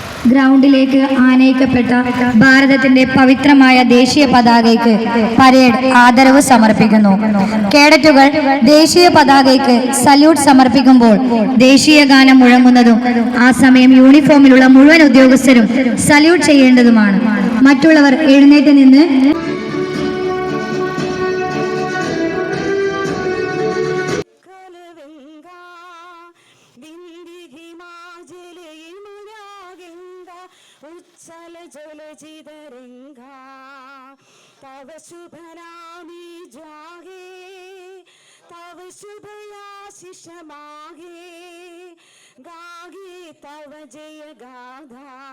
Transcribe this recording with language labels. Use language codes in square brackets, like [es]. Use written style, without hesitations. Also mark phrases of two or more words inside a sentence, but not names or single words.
[ml] ഗ്രൗണ്ടിലേക്ക് ആനയിക്കപ്പെട്ട ഭാരതത്തിന്റെ പവിത്രമായ ദേശീയ പതാകയ്ക്ക് പരേഡ് ആദരവ് സമർപ്പിക്കുന്നു. കേഡറ്റുകൾ ദേശീയ പതാകയ്ക്ക് സല്യൂട്ട് സമർപ്പിക്കുമ്പോൾ ദേശീയ ഗാനം മുഴങ്ങുന്നതും ആ സമയം യൂണിഫോമിലുള്ള മുഴുവൻ ഉദ്യോഗസ്ഥരും സല്യൂട്ട് ചെയ്യേണ്ടതുമാണ്. മറ്റുള്ളവർ എഴുന്നേറ്റ് നിന്ന് [bn] উচ্ছল জল জিদরঙ্গা তব শুভ নামী জাগে তব শুভ আশিস মাগে গাগে তব জয় গাধা